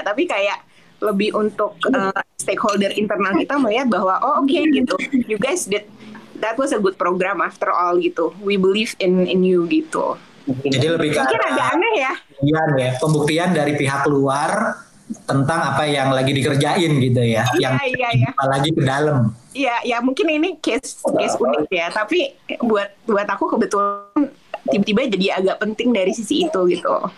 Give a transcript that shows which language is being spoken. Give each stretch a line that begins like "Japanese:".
Indonesian: Tapi kayak lebih untuk stakeholder internal kita melihat bahwa oh oke gitu.
English: You guys did that was a good program after all gitu. We believe in you gitu.
Indonesian: Jadi lebih ke mungkin agak aneh ya. Pembuktian dari pihak luar tentang apa yang lagi dikerjain gitu ya. Iya. Apalagi ke dalam. Iya, mungkin ini case unik ya. Tapi buat aku kebetulan tiba-tiba jadi agak penting dari sisi itu gitu.